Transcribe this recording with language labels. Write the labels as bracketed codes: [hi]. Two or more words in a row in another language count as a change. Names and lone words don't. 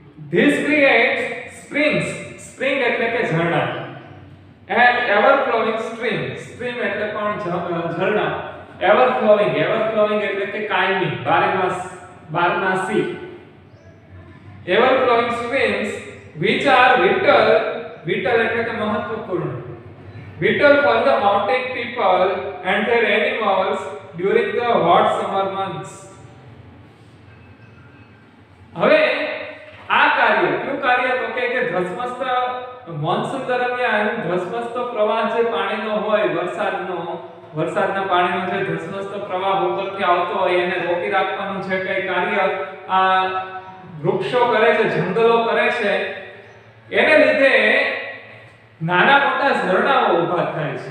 [en] This creates springs. Spring [gu] એટલે કે ઝરણા. [en] And ever flowing stream. [gu] Stream એટલે પણ ઝરણા. [en] Ever flowing [gu] એટલે કે કાયમી, બારમાસી. [en] Ever flowing streams which are vital [gu] એટલે કે મહત્વપૂર્ણ. [en] Vital for the mountain people and their animals during the hot summer months. [gu] હવે આ કયું કાર્ય તો કે ધસમસતા મોન્સૂન દરમિયાન ધસમસતો પ્રવાહ જે પાણીનો હોય વરસાદના પાણીનો જે ધસમસતો પ્રવાહ ઉપરથી આવતો હોય એને રોકી રાખવાનું છે કઈ કાર્ય આ વૃક્ષો કરે છે, જંગલો કરે છે, એને લીધે નાના મોટા ઝરણાઓ ઊભા થાય છે.